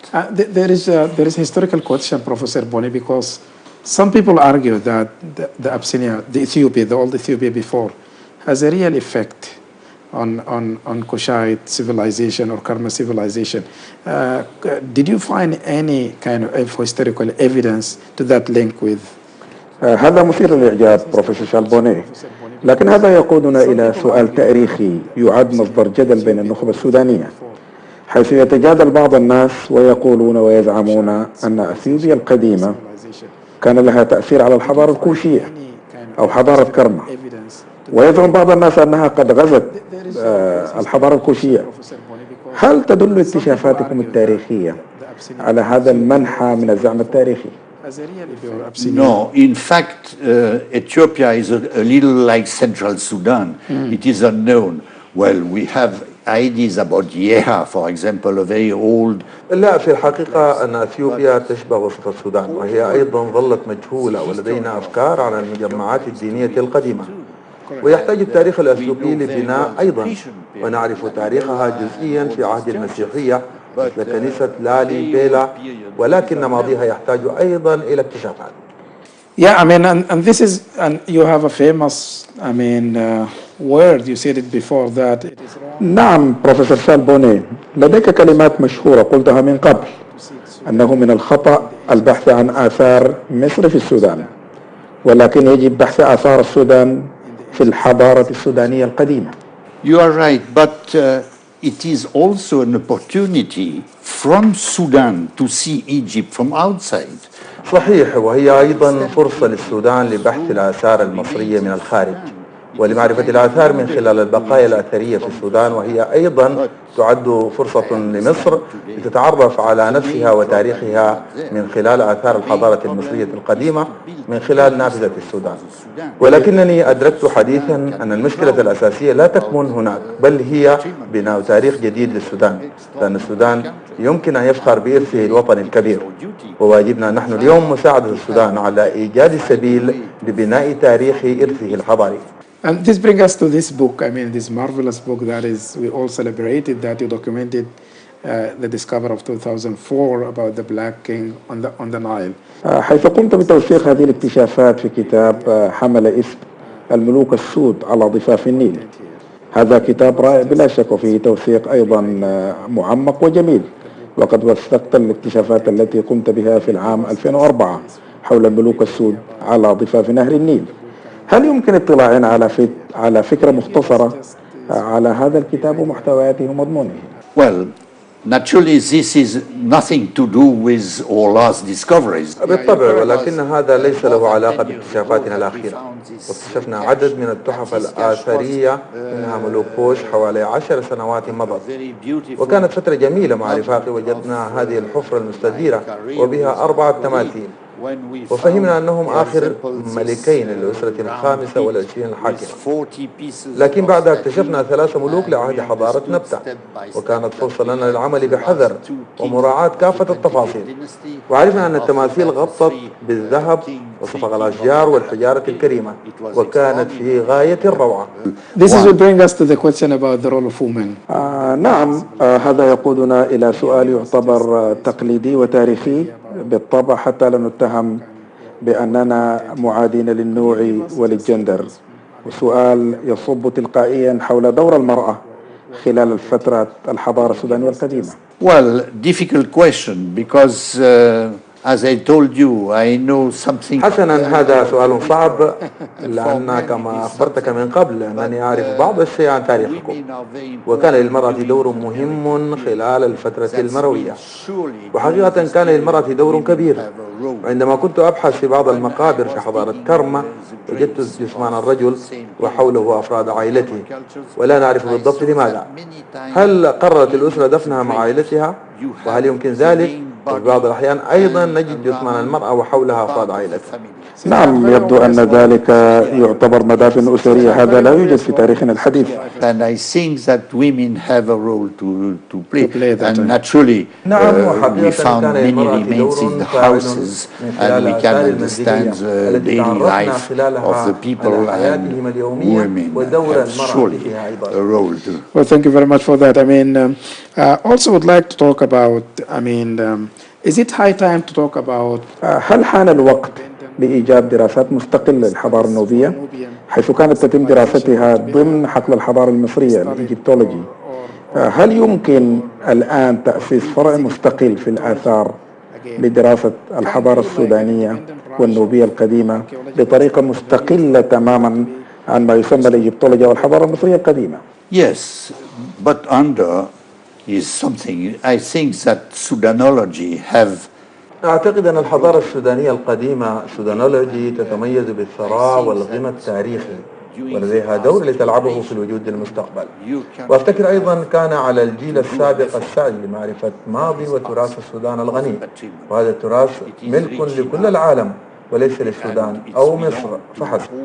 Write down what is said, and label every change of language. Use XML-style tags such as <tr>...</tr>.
<en>There is a historical question, Professor Bonney, because some people argue that the Abyssinia, the Ethiopia, the old Ethiopia before, has a real effect on Kushite civilization or Karma civilization. Did you find any kind of historical evidence to that link with?</en> <ar>هذا مثير للإعجاب بروفيسور شالبوني، لكن هذا يقودنا إلى سؤال تاريخي يعد مصدر جدل بين النخبة السودانية، حيث يتجادل بعض الناس ويقولون ويزعمون أن أثيوبيا القديمة كان لها تأثير على الحضارة الكوشية أو حضارة كرمة، ويزعم بعض الناس أنها قد غزت الحضارة الكوشية. هل تدل اكتشافاتكم التاريخية على هذا المنحى من الزعم التاريخي؟</ar> <en>No, in fact, Ethiopia is a little like Central Sudan. It is unknown. Well, we have ideas about Yeha, for example, a very old.</en> <ar>لا، في الحقيقة أن أثيوبيا تشبه وسط السودان، وهي أيضا ظلت مجهولة، ولدينا أفكار عن المجمعات الدينية القديمة، ويحتاج التاريخ الأثيوبي لبناء أيضا، ونعرف تاريخها جزئيا في عهد المسيحية مثل كنيسة لالي بيلا، ولكن ماضيها يحتاج أيضا إلى اكتشافات.</ar> <en>Yeah, I mean, and this is, and you have a famous, I mean, word, you said it before that.</en> <ar>نعم بروفيسور شالبوني، لديك كلمات مشهورة قلتها من قبل، أنه من الخطأ البحث عن آثار مصر في السودان، ولكن يجب بحث آثار السودان في الحضارة السودانية القديمة.</ar> <en>You are right, but it is also an opportunity from Sudan to see Egypt from outside.</en> <ar>صحيح، وهي أيضا فرصة للسودان لبحث الآثار المصرية من الخارج، ولمعرفة الآثار من خلال البقايا الأثرية في السودان، وهي أيضا تعد فرصة لمصر لتتعرف على نفسها وتاريخها من خلال آثار الحضارة المصرية القديمة من خلال نافذة السودان. ولكنني أدركت حديثا أن المشكلة الأساسية لا تكمن هناك، بل هي بناء تاريخ جديد للسودان، لأن السودان يمكن أن يفخر بإرثه الوطني الكبير، وواجبنا نحن اليوم مساعدة السودان على إيجاد السبيل لبناء تاريخ إرثه الحضاري.</ar> <en>And this brings us to this book, this marvelous book that is, we all celebrated, that you documented the discovery of 2004 about the Black King on the Nile.</en> <ar>حيث قمت بتوثيق هذه الاكتشافات في كتاب حمل اسم الملوك السود على ضفاف النيل. هذا كتاب رائع بلا شك، وفيه توثيق أيضا معمق وجميل، وقد وثقت الاكتشافات التي قمت بها في العام 2004 حول الملوك السود على ضفاف نهر النيل. هل يمكن اطلاعنا على فكرة مختصرة على هذا الكتاب ومحتوياته ومضمونه؟</ar> <en>Well, naturally this is nothing to do with our last discoveries.</en> <ar>بالطبع، ولكن هذا ليس له علاقة باكتشافاتنا الأخيرة. واكتشفنا عدد من التحف الآثرية منها ملوك بوش حوالي 10 سنوات مضت، وكانت فترة جميلة مع رفاقي. وجدنا هذه الحفرة المستديرة وبها 4 تماثيل، وفهمنا أنهم آخر ملكين للأسرة الخامسة والعشرين الحاكمة. لكن بعدها اكتشفنا 3 ملوك لعهد حضارة نبتة، وكانت فرصة لنا للعمل بحذر ومراعاة كافة التفاصيل. وعرفنا أن التماثيل غطت بالذهب وصفغ الأشجار والحجارة الكريمة، وكانت في غاية الروعة.</ar> <en>This will bring us to the question about the role of women.</en> <ar>نعم، هذا يقودنا إلى سؤال يعتبر تقليدي وتاريخي بالطبع، حتى لا نتهم بأننا معادين للنوع وللجندر، وسؤال يصب تلقائيا حول دور المرأة خلال فترة الحضارة السودانية القديمة.</ar> <en>Well, difficult question because as I told you, I know something.</en> <ar>حسنا، هذا سؤال صعب، لأن كما أخبرتك من قبل أنني أعرف بعض الشيء عن تاريخكم، وكان للمرأة دور مهم خلال الفترة المروية، وحقيقة كان للمرأة دور كبير. عندما كنت أبحث في بعض المقابر في حضارة كرمة، وجدت جثمان الرجل وحوله أفراد عائلته، ولا نعرف بالضبط لماذا. هل قررت الأسرة دفنها مع عائلتها؟ وهل يمكن ذلك؟ وفي بعض الأحيان أيضا نجد جثمان المرأة وحولها أفراد عائلتها. نعم، يبدو أن ذلك يعتبر مدافن أسرية، هذا لا يوجد في تاريخنا الحديث.</ar> <en>And I think that women have a role to play. And naturally, we found many remains in the houses, and we can understand the daily life of the people and women have surely a role to. Well, thank you very much for that. Also would like to talk about, is it high time to talk about</en> <ar>هل حان الوقت لإيجاد دراسات مستقلة للحضارة النوبية، حيث كانت تتم دراستها ضمن حقل الحضارة المصرية الإيجيبتولوجي؟ هل يمكن الآن تأسيس فرع مستقل في الآثار لدراسة الحضارة السودانية والنوبية القديمة بطريقة مستقلة تماما عن ما يسمى الإيجيبتولوجيا والحضارة المصرية القديمة؟</ar> <en>Yes, but under is something I think that Sudanology have.</en> <ar>أعتقد أن الحضارة السودانية القديمة سودانولوجي تتميز بالثراء والغنى التاريخي، ولديها دور لتلعبه في الوجود للمستقبل. وأفتكر أيضا كان على الجيل السابق السعي لمعرفة ماضي وتراث السودان الغني، وهذا التراث ملك لكل العالم وليس للسودان أو مصر فحسب.</ar>